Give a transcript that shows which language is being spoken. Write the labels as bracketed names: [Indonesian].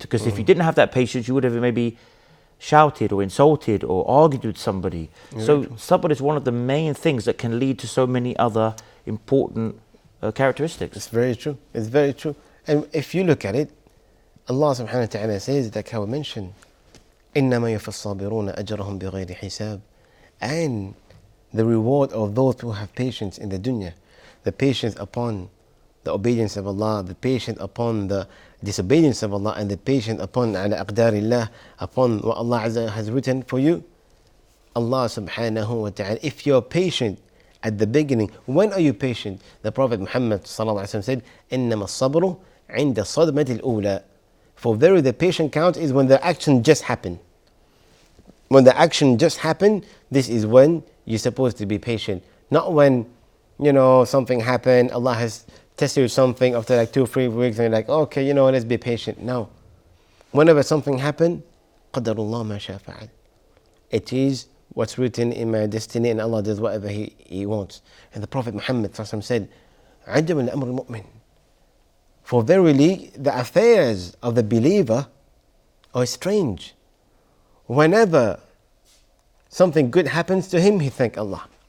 [English] Because if you didn't have that patience, you would have maybe shouted or insulted or argued with somebody. So sabr is one of the main things that can lead to so many other important characteristics. It's very true. It's very true. And if you look at it, Allah subhanahu wa ta'ala says, like how I mentioned, [Arabic] إنما يوفى الصابرون أجرهم بغير حساب. [English] And the reward of those who have patience in the dunya, the patience upon the obedience of Allah, the patience upon the disobedience of Allah, and the patience upon على أقدار الله, upon what Allah Azza has written for you. Allah subhanahu wa ta'ala, if you're patient at the beginning, when are you patient? The Prophet Muhammad sallallahu alaihi wasallam said, إنما الصبر عند الصدمة الأولى. For very the patient count is when the action just happened. When the action just happened, this is when you're supposed to be patient. Not when, something happened, Allah has tested you something after like 2-3 weeks and you're like, okay, let's be patient. No. Whenever something happened, قدر الله ما شاء فعل. It is what's written in my destiny, and Allah does whatever He wants. And the Prophet Muhammad said, عجب الأمر المؤمن. For verily the affairs of the believer are strange. Whenever something good happens to him, he thanks Allah.